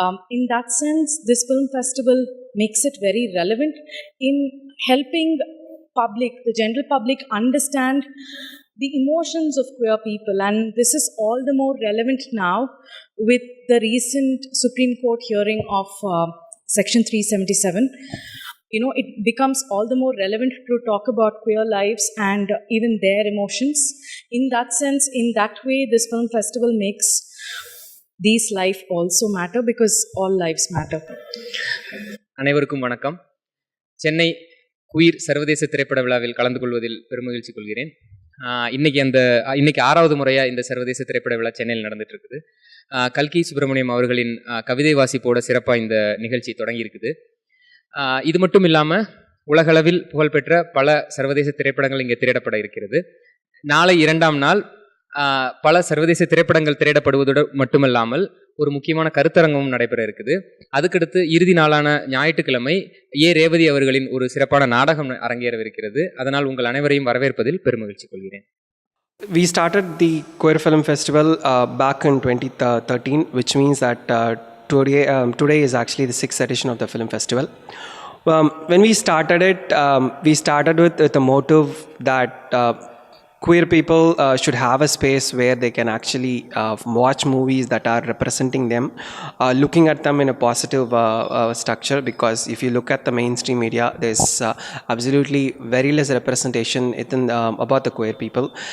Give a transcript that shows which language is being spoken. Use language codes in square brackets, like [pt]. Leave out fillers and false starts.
[en] In that sense, this film festival makes it very relevant in helping the general public understand the emotions of queer people, and this is all the more relevant now with the recent Supreme Court hearing of Section 377. It becomes all the more relevant to talk about queer lives and even their emotions. In that sense, in that way, this film festival makes these life also matter because all lives matter. [ta] அனைவருக்கும் வணக்கம். Chennai queer சர்வதேச திரைப்பட விழாவில் கலந்து கொள்வதில் பெருமகிழ்ச்சி கொள்கிறேன். இன்னைக்கு 6வது முறையாக இந்த சர்வதேச திரைப்பட விழா சென்னையில் நடந்துட்டு இருக்குது. கல்கி சுப்பிரமணியம் அவர்களின் கவிதை வாசிப்போட சிறப்பாக இந்த நிகழ்ச்சி தொடங்கியிருக்குது. இது மட்டும் இல்லாமல் உலகளவில் புகழ்பெற்ற பல சர்வதேச திரைப்படங்கள் இங்கே திரையிடப்பட இருக்கிறது. நாளை 2ஆம் நாள் பல சர்வதேச திரைப்படங்கள் திரையிடப்படுவதோடு மட்டுமல்லாமல் ஒரு முக்கியமான கருத்தரங்கமும் நடைபெற இருக்குது. அதுக்கடுத்து இறுதி நாளான ஞாயிற்றுக்கிழமை ரேவதி அவர்களின் ஒரு சிறப்பான நாடகம் அரங்கேறவிருக்கிறது. அதனால் உங்கள் அனைவரையும் வரவேற்பதில் பெருமகிழ்ச்சி கொள்கிறேன். [en] We started the Queer Film Festival back in 2013, which means that today is actually the 6th edition of the film festival. When we started it, we started with a motive that queer people should have a space where they can actually watch movies that are representing them, looking at them in a positive structure, because if you look at the mainstream media, there's absolutely very less representation about the queer people.